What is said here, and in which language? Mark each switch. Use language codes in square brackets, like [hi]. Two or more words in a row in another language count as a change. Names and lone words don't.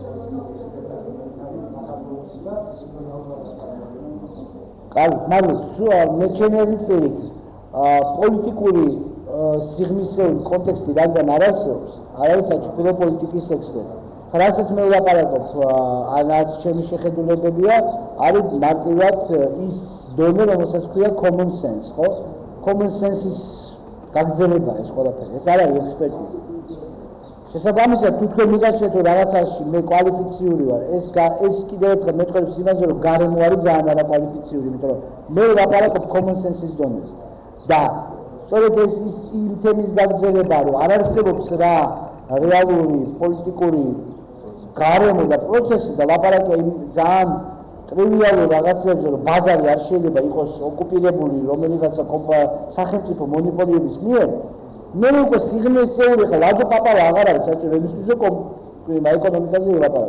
[ka] კარგი, მაგრამ მე ჩემი აზრით პირიქით, პოლიტიკური სიღრმისეული კონტექსტი რადგან არ არსებობს, არ არის საჭირო პოლიტიკის ექსპერტი. რასაც მე ვლაპარაკობ, ანაც ჩემი შეხედულებებია, არის მარტივად ის დონე, რომელსაც ქვია [en] common sense, [ka] ხო? [en] Common sense- [ka] ის გაგრძელება ეს ყველაფერი. ეს არ არის ექსპერტიზა. შესაბამისად, თუ თქვენ მიგაჩნიათ, რომ რაღაცაში მე კვალიფიციური ვარ, ეს კიდევ ერთხელ მეტყველებს იმაზე, რომ გარემო არის ძალიან არაკვალიფიციური, იმიტომ რომ მე ვლაპარაკობ [en] common sense- [ka] ის დონეზე. და სწორედ ეს იმ თემის გაგრძელება, რომ არ არსებობს რა რეალური პოლიტიკური გარემო და პროცესი და ლაპარაკია იმ ძალიან ტრივიალურ რაღაცებზე, რომ ბაზარი არ შეიძლება იყოს ოკუპირებული რომელიღაცა სახელმწიფო მონოპოლიების მიერ, მე უკვე სიღრმის წევრი ხარ, რატო პაპავა აღარ არის საჭირო იმისთვის, რომ ეკონომიკაზე ილაპარაკო.